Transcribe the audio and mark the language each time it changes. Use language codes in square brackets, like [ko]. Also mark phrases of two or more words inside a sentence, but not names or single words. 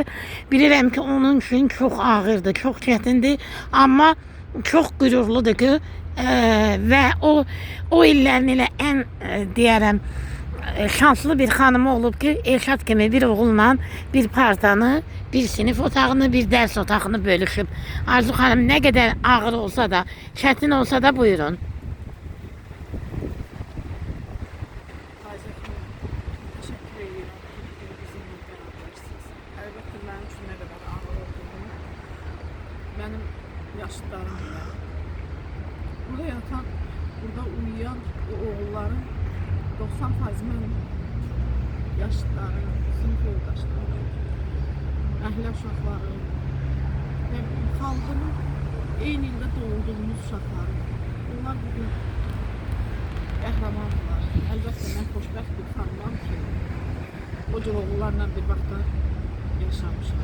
[az] Bilirəm ki, onun üçün çox ağırdır, çox çətindir, amma çox qürurludur ki, və o illərin ilə ən deyərəm, şanslı bir xanımı olub ki, Elşad kimi bir oğulla bir partanı, bir sinif otağını, bir dərs otağını bölüşüb. Arzu xanım, nə qədər ağır olsa da, çətin olsa da buyurun. [tr] Teşekkür ediyorum. Bizimle berabersiniz. Elbette benim için ne kadar ağır olduğunu, benim yaşıtlarım bilir. Burada yatan, burada uyuyan o oğulların 90% benim yaşıtlarım, sınıf yoldaşlarım, [az] əhli uşaqları [tr] ve [az] xalqının eyni ildə doğulduğumuz uşaqları. Onlar bugün qəhrəmandırlar. Əlbəttə, mən xoşbəxt bir xanımam ki, o cür oğullarla bir vaxtda yaşamışam.